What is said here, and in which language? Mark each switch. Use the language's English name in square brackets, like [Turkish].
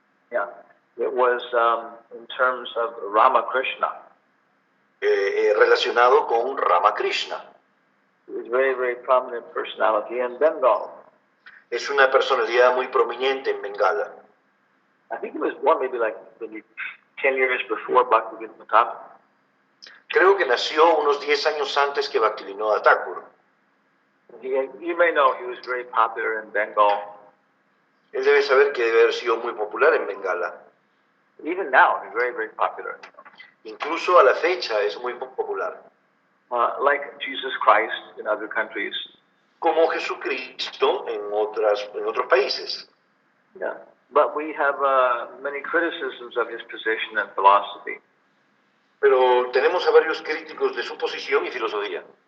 [English] Yeah. It was in terms of Ramakrishna. [Spanish] Relacionado con Ramakrishna. [English] He was a very, very prominent personality in Bengal. [Spanish] Es una personalidad muy prominente en Bengala. [English] I think he was born maybe 10 years before Bhaktivinoda Thakur. [Spanish] Creo que nació unos 10 años antes que Bhaktivinoda Thakur. [English] You may know he was very popular in Bengal. [Spanish] Él debe saber que debe haber sido muy popular en Bengala. [English] Even now, he's very, very popular. [Spanish] Incluso a la fecha es muy popular. [English] Like Jesus Christ in other countries. [Spanish] Como Jesucristo en otros países. [English] Yeah. But we have many criticisms of his position and philosophy. [Spanish] Pero tenemos a varios críticos de su posición y filosofía.